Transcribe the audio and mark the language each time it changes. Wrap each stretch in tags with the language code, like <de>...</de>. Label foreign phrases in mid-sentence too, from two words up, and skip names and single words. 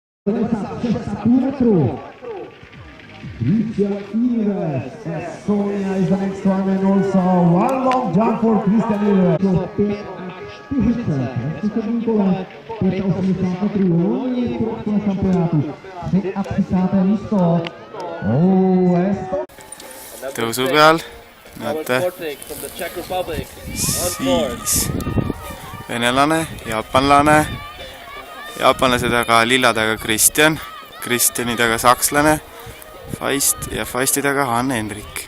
<es>2 metros. Christian Ilves.</es> <en>Estonia is the next one, and also one long jump for Christian Ilves.</en> <et>Tõusu peal, näete, siis venelane, jaapanlase taga lilladega Kristjan, Kristjani taga sakslane, Feist ja Feisti taga Hann-Henrik.</et>